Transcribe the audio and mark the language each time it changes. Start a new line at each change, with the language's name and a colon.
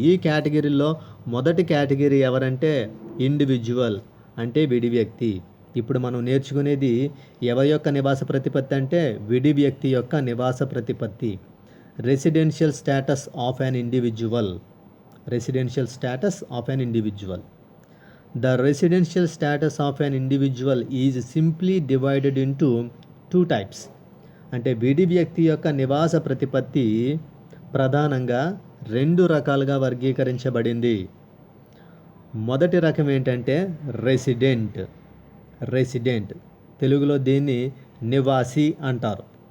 Telugu: ఈ కేటగిరీల్లో మొదటి కేటగిరీ ఎవరంటే ఇండివిజువల్, అంటే విడి వ్యక్తి. ఇప్పుడు మనం నేర్చుకునేది ఎవరి యొక్క నివాస ప్రతిపత్తి అంటే విడి వ్యక్తి యొక్క నివాస ప్రతిపత్తి.
English: Residential status of an individual. Residential status of an individual. The residential status of an individual is simply divided into two types.
Telugu: అంటే విడి వ్యక్తి యొక్క నివాస ప్రతిపత్తి ప్రధానంగా 2 రకాలుగా వర్గీకరించబడింది. మొదటి రకం ఏంటంటే రెసిడెంట్. రెసిడెంట్ తెలుగులో దీన్ని నివాసి అంటారు.